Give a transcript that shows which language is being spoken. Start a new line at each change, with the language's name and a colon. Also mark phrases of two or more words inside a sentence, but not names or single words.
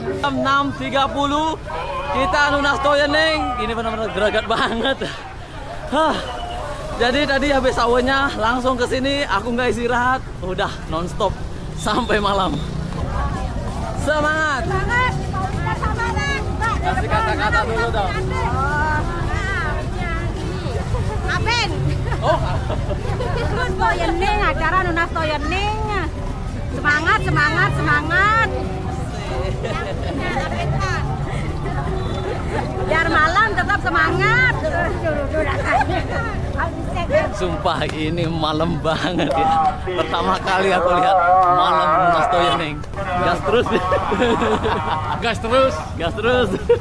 Indonesian: Jam 6:30 kita Nunasto ya Neng. Ini benar-benar geragat banget. Jadi tadi habis sawahnya langsung ke sini, aku nggak istirahat, udah nonstop sampai malam. Semangat! Semangat! Kasih kata-kata dulu dong. Aben. Oh. Nunasto Yening, acara Nunasto Yening. Semangat, semangat, semangat. Biar malam tetap semangat. Sumpah ini malam banget ya. Pertama kali aku lihat malam Nunasto Yening. Gas terus. Gas terus. Gas terus.